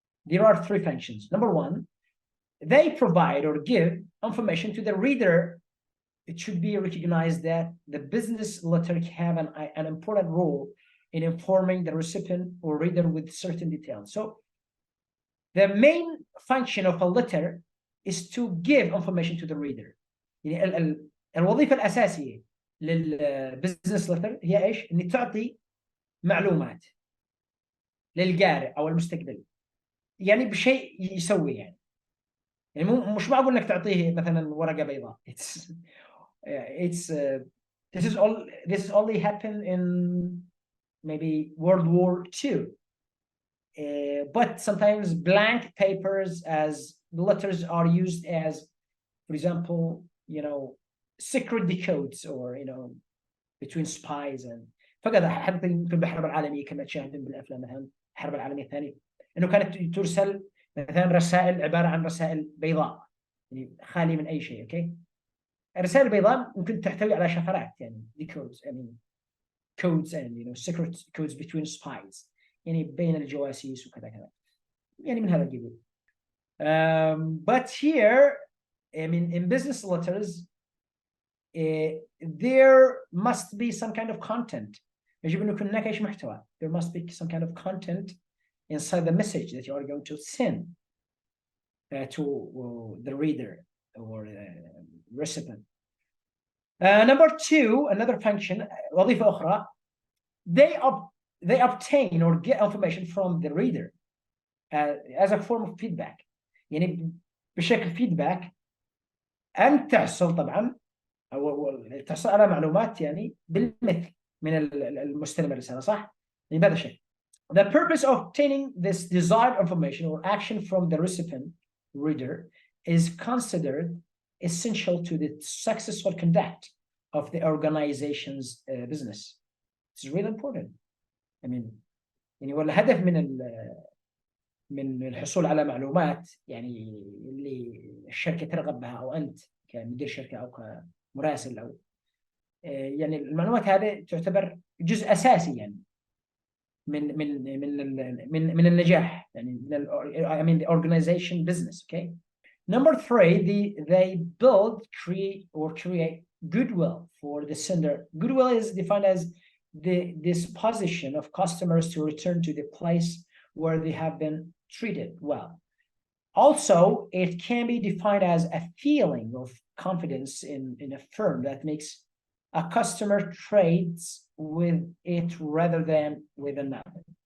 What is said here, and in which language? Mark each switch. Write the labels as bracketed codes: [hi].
[en] There are three functions. Number one, they provide or give information to the reader. It should be recognized that the business letter have an important role in informing the recipient or reader with certain details. So the main function of a letter is to give information to the reader. [ar] يعني الوظيفة الأساسية للبزنس لتر هي ايش؟ ان تعطي معلومات للقارئ او المستقبل، يعني بشيء يسوي يعني مش معقول انك تعطيه مثلا ورقة بيضاء. [en] This is only happened in maybe World War II. But sometimes blank papers as letters are used as, for example, secret decodes or between spies and [ar] فقط حتى في الحرب العالمية كما تشاهدون بالافلام مثلا الحرب العالمية الثانية انه كانت ترسل مثلا رسائل عبارة عن رسائل بيضاء يعني خالية من اي شيء. اوكي، الرسائل البيضاء ممكن تحتوي على شفرات يعني decodes يعني [en] codes and secret codes between spies [ar] يعني بين الجواسيس وكذا كذا يعني من هذا القبيل. [en] But here I mean in business letters there must be some kind of content. [ar] يجب أن يكون هناك محتوى. [en] There must be some kind of content inside the message that you are going to send to the reader or recipient. Number two, another function, [ar] وظيفة أخرى, [en] they obtain or get information from the reader as a form of feedback. [ar] يعني بشكل feedback أنت تحصل طبعا أو تحصل على معلومات يعني بالمثل من المستلم الرسالة، صح؟ يعني بهذا الشيء. [en] The purpose of obtaining this desired information or action from the recipient reader is considered essential to the successful conduct of the organization's business. It's really important. I mean [ar] يعني والهدف من الحصول على معلومات يعني اللي الشركة ترغب بها أو أنت كمدير شركة أو كمراسل أو يعني المعلومات هذه تعتبر جزء أساسي يعني من النجاح يعني [en] I mean the organization business. Okay. Number three, they build, create goodwill for the sender. Goodwill is defined as the disposition of customers to return to the place where they have been treated well. Also, it can be defined as a feeling of confidence in a firm that makes a customer trades with it rather than with another.